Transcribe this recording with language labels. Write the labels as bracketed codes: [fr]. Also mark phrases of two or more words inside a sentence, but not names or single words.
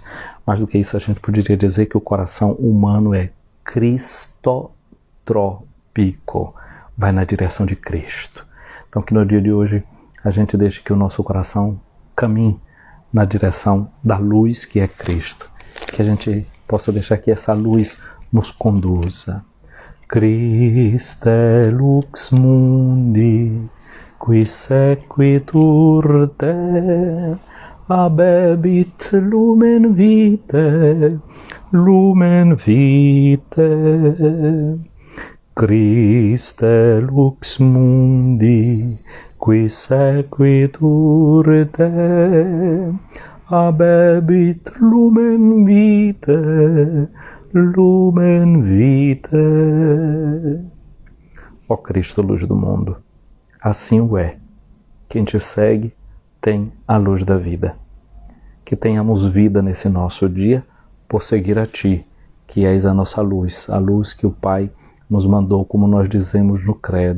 [pt] Mais do que isso, a gente poderia dizer que o coração humano é cristotrópico, vai na direção de Cristo. Então, que no dia de hoje a gente deixe que o nosso coração caminhe na direção da luz que é Cristo. Que a gente possa deixar que essa luz nos conduza. [la] Christe lux mundi, qui sequitur te, abebit lumen vitae, lumen vitae. Christe lux mundi, qui sequitur te, abebit lumen vitae, lumen vitae. [pt] Ó Cristo, luz do mundo, assim o é. Quem te segue tem a luz da vida. Que tenhamos vida nesse nosso dia por seguir a Ti, que és a nossa luz, a luz que o Pai nos mandou, como nós dizemos no credo.